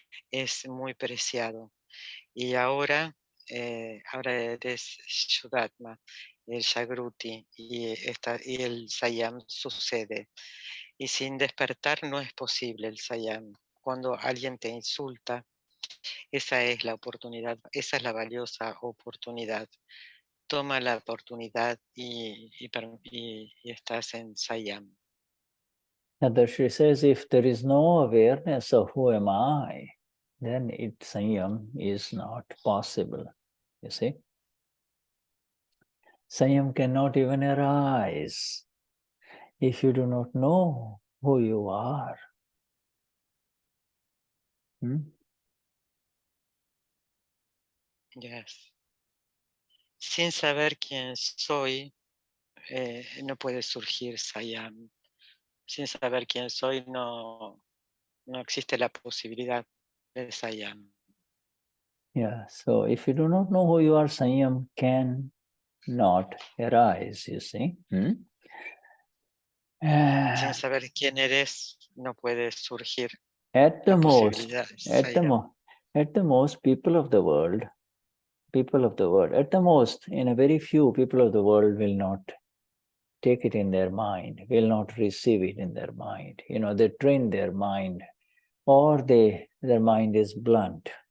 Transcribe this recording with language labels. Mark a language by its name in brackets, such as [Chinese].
[Spanish] Es muy preciado. Y ahora eres Shuddhatma, el Jagruti, y el Saiyam sucede. Y sin despertar no es posible el Saiyam. Cuando alguien te insulta, esa es la oportunidad, esa es la valiosa oportunidad. Toma la oportunidad y estás en Saiyam. [English] Dadashri says, if there is no awareness of who am I, then Saiyam is not possible. You see? Saiyam cannot even arise if you do not know who you are. Yes. [Spanish] Sin saber quién soy, no puede surgir Saiyam. Sin saber quién soy, no existe la posibilidad de Saiyam. [English] Yeah, so if you do not know who you are, Saiyam can not arise, you see. [Spanish] Sin saber quién eres, no puede surgir [English] At the [Spanish] la [English] most, [Spanish] posibilidad de [English] at the most, people of the world, at the most, in a very few, people of the world will not take it in their mind, will not receive it in their mind. You know, they train their mind, or their mind is blunt.